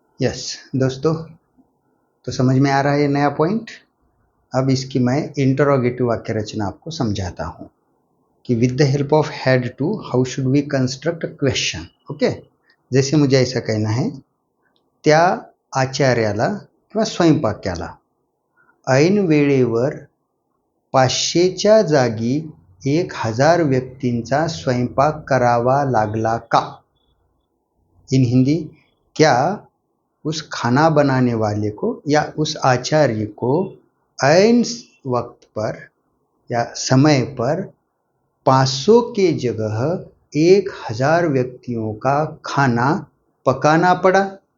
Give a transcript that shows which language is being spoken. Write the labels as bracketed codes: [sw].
[hi] Yes दोस्तों, तो समझ में आ रहा है ये नया पॉइंट। अब इसकी मैं इंटरोगेटिव वाक्य रचना आपको समझाता हूँ कि [en] With the help of had to how should we construct a question. [mr] Okay, [hi] जैसे मुझे ऐसा कहना है, [mr] त्या आचार्याला किंवा स्वयंपाक्याला ऐन वेळेवर 500च्या जागी 1000 व्यक्तींचा स्वयंपाक करावा लागला का? [en] in Hindi, [hi] क्या उस खाना बनाने वाले को या उस आचार्य को ऐन वक्त पर या समय पर 500 के जगह 1000 व्यक्तियों का खाना पकाना पड़ा?